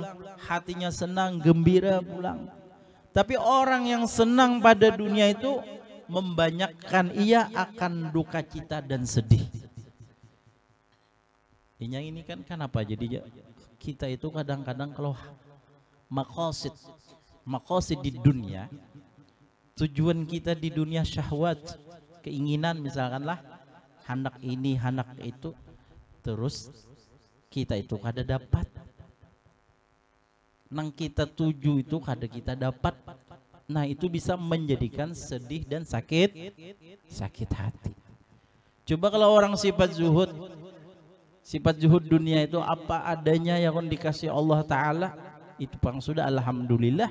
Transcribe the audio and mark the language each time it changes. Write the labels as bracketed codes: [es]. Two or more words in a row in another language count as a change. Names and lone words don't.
[id] Hatinya senang, gembira pulang. Tapi orang yang senang pada dunia itu membanyakkan ia akan duka cita dan sedih. Yang ini kan apa? Jadi kita itu kadang-kadang kalau maqasid di dunia, tujuan kita di dunia syahwat, keinginan misalkanlah hendak ini, hendak itu, terus kita itu kada dapat. [bjn] Nang kita tuju itu kada kita dapat. [id] Nah itu bisa menjadikan sedih dan sakit hati. Coba kalau orang sifat zuhud dunia itu apa adanya yang dikasih Allah Ta'ala, itu pang sudah alhamdulillah.